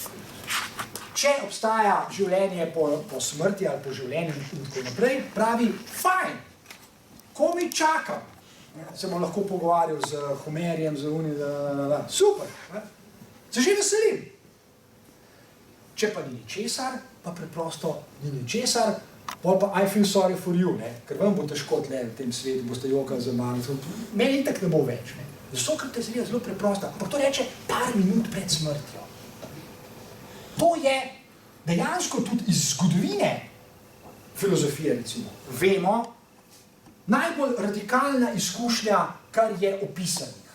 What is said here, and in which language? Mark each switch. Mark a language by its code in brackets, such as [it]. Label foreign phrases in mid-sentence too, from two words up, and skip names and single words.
[sl] Če obstaja življenje po smrti ali po življenju in tako naprej, pravi, fajn, ko mi čakam, se bom lahko pogovarjal z Homerjem, z Unim, super, se že veselim. Če pa ni ničesar, pa preprosto ni ničesar, pol pa [en] I feel sorry for you, [sl] ker vam bo težko tle v tem svetu, boste jokali za mano, meni itak ne bo več. Sokrat je zelo preprosta, ampak to reče par minut pred smrtjo. To je dejansko tudi iz zgodovine filozofije, recimo, vemo, najbolj radikalna izkušnja, kar je opisanih.